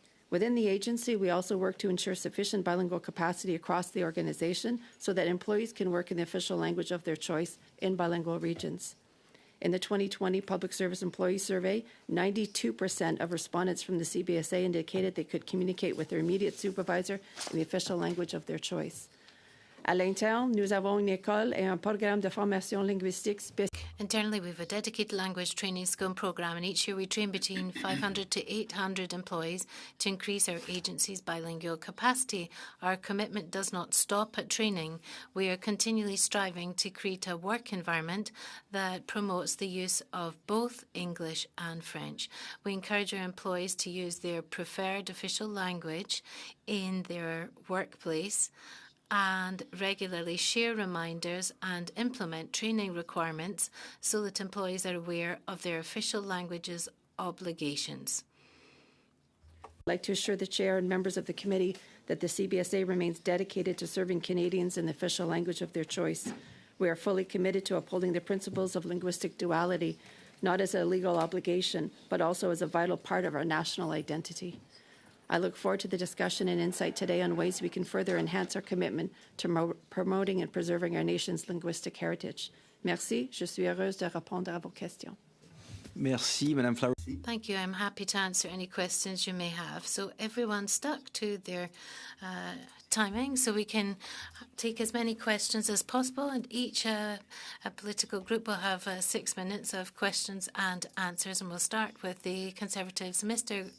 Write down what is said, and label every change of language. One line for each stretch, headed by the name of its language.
English: Within the agency, we also work to ensure sufficient bilingual capacity across the organization so that employees can work in the official language of their choice in bilingual regions. In the 2020 Public Service Employee Survey, 92% of respondents from the CBSA indicated they could communicate with their immediate supervisor in the official language of their choice.
French: À l'interne, nous avons une école et un programme de formation linguistique spécifique.
English: Internally, we have a dedicated language training school program, and each year we train between 500 to 800 employees to increase our agency's bilingual capacity. Our commitment does not stop at training. We are continually striving to create a work environment that promotes the use of both English and French. We encourage our employees to use their preferred official language in their workplace and regularly share reminders and implement training requirements so that employees are aware of their official language's obligations. I'd like to assure the Chair and members of the committee that the CBSA remains dedicated to serving Canadians in the official language of their choice. We are fully committed to upholding the principles of linguistic duality, not as a legal obligation, but also as a vital part of our national identity. I look forward to the discussion and insight today on ways we can further enhance our commitment to promoting and preserving our nation's linguistic heritage.
French: Merci. Je suis heureuse de répondre à vos questions. Merci, Madame Flowers.
English: Thank you. I'm happy to answer any questions you may have. So everyone stuck to their timing so we can take as many questions as possible, and each political group will have 6 minutes of questions and answers, and we'll start with the Conservatives. Mr.